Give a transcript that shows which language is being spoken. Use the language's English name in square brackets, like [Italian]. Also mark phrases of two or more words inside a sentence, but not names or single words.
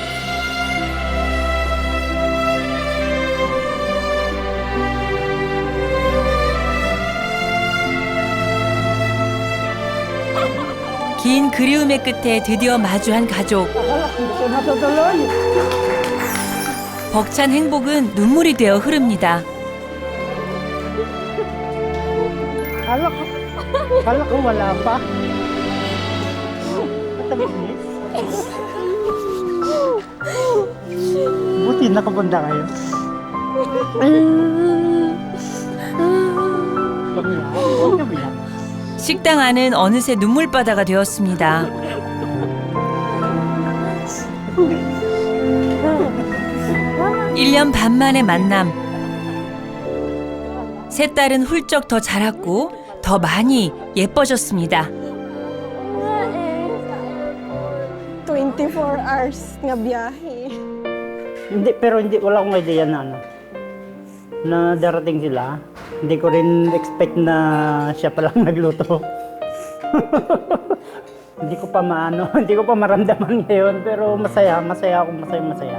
[Korean] 긴 그리움의 끝에 드디어 마주한 가족. 벅찬 행복은 눈물이 되어 흐릅니다. [Filipino] Kala ko wala pa. Buti nakapunta kayo. [Korean] 식당 안은 어느새 눈물바다가 되었습니다. 일 년 반 만의 만남. 세 딸은 훌쩍 더 자랐고 더 많이 예뻐졌습니다. [Filipino] 24 hours nga biyahe. Pero wala akong idea na na darating sila. Hindi ko rin expect na siya palang nagluto. Hindi ko pa maramdaman ngayon, pero masaya ako, masaya.